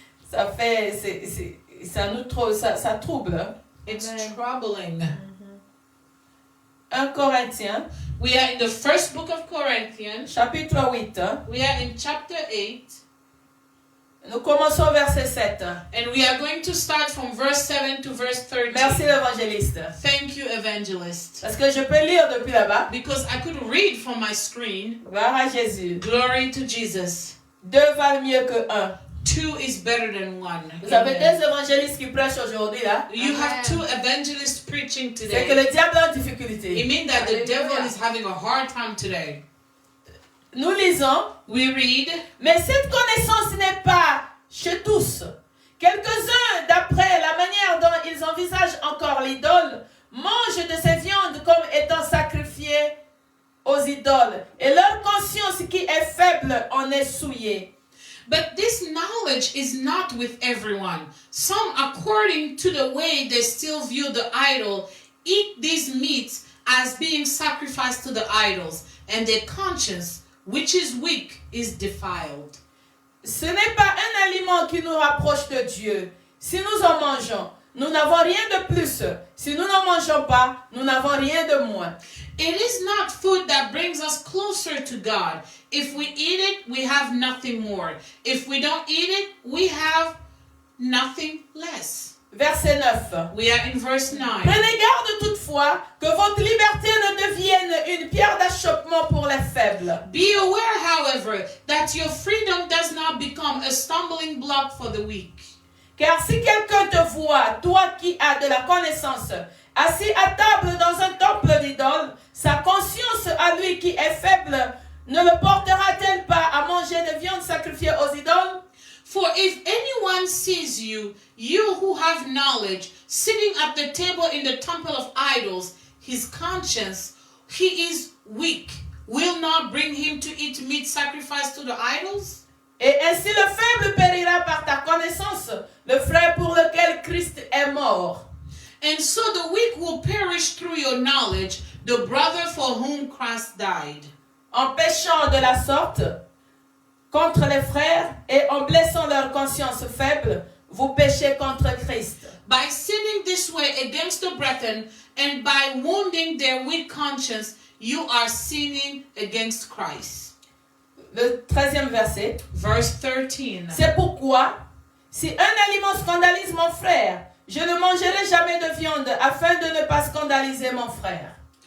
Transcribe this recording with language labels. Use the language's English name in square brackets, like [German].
[French] Ça fait, ça nous ça trouble. Hein? [English] It's troubling. [French] 1 Corinthiens, [English] We are in the first book of Corinthians. [French] chapitre 8. Hein? [English] We are in chapter 8. [French] Nous commençons au verset 7. [English] And we are going to start from verse 7 to verse 13. [French] Merci l'évangéliste. [English] Thank you, evangelist. [French] Parce que je peux lire depuis là-bas. [English] Because I could read from my screen. [French] Gloire à Jésus. [English] Glory to Jesus. [French] 2 valent mieux que 1. [English] 2 is better than 1. [French] Vous avez Amen. 2 évangélistes qui prêchent aujourd'hui là. [English] You have 2 evangelists preaching [French] C'est que [English] today. [French] le diable est en [English] It [French] difficulté. [English] means that the Hallelujah. devil is having a hard time today. [French] Nous lisons. [English] We read, [French] Mais cette connaissance n'est pas chez tous. Quelques-uns, d'après la manière dont ils envisagent encore l'idole, mangent de ces viandes comme étant sacrifiées aux idoles. Et leur conscience qui est faible en est souillée. [English] but this knowledge is not with everyone. Some, according to the way they still view the idol, eat these meats as being sacrificed to the idols, and their conscience, which is weak, is defiled. [French] Ce n'est pas un aliment qui nous rapproche de Dieu. Si nous en mangeons, nous n'avons rien de plus. Si nous n'en mangeons pas, nous n'avons rien de moins. [English] It is not food that brings us closer to God. If we eat it, we have nothing more. If we don't eat it, we have nothing less. [French] Verset 9. [English] We are in verse 9. [French] Prenez garde toutefois que votre liberté ne devienne une pierre d'achoppement pour les faibles. [English] Be aware, however, that your freedom does not become a stumbling block for the weak. [French] Car si quelqu'un te voit, toi qui as de la connaissance, assis à table dans un temple d'idole, sa conscience à lui qui est faible ne le portera-t-elle pas à manger de viande sacrifiée aux idoles? [English] For if anyone sees you, you who have knowledge, sitting at the table in the temple of idols, his conscience, he is weak, will not bring him to eat meat sacrificed to the idols? [French] Et ainsi le faible périra par ta connaissance, le frère pour lequel Christ est mort. [English] And so the weak will perish through your knowledge, the brother for whom Christ died. [French] En péchant de la sorte contre les frères et en blessant leur conscience faible, vous péchez contre Christ. [English] By sinning this way against the brethren and by wounding their weak conscience, you are sinning against Christ. [French] Le 13e verset. [English] Verse 13. [French] C'est pourquoi, si un aliment scandalise mon frère, je ne mangerai jamais de viande afin de ne pas scandaliser mon frère.